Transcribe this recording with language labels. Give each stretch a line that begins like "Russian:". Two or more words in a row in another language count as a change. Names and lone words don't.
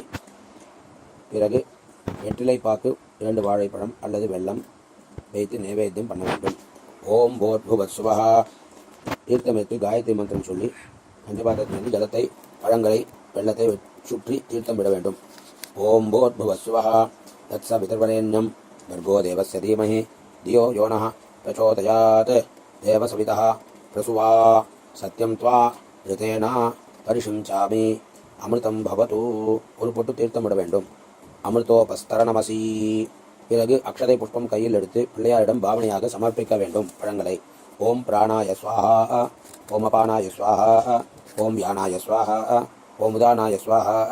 Tamil: பிறகு வெற்றிலைப்பாக்கு, 2 வாழைப்பழம் அல்லது வெல்லம் வைத்து நைவேத்தியம் பண்ண வேண்டும்.
Sanskrit: ॐ भूर्भुवःस्वः.
Tamil: தீர்த்தம் எடுத்து காயத்ரி மந்திரம் சொல்லி பஞ்சபாத்திரத்திலிருந்து ஜலத்தை, பழங்களை, வெள்ளத்தை சுற்றி தீர்த்தம் விட வேண்டும்.
Sanskrit: ॐ भूर्भुवःस्वः. तत्स वितुर्वरेण्यं भर्गो देवस्य धीमहि धियो यो नः प्रचोदयात्. देवसवितः प्रसुवा सत्यं त्वा ऋतेन परिशिंचामि. अमृतं भवतु.
Tamil: ஒரு பொட்டு தீர்த்தம் விட வேண்டும்.
Sanskrit: अमृतोपस्तरणमसि.
Tamil: பிறகு அக்ஷதை புஷ்பம் கையில் எடுத்து பிள்ளையாரிடம் பாவனையாக சமர்ப்பிக்க வேண்டும்.
Sanskrit: பழங்களை ॐ प्राणाय स्वाहा. ॐ अपानाय स्वाहा. ॐ यानाय स्वाहा. ॐ उदानाय स्वाहा.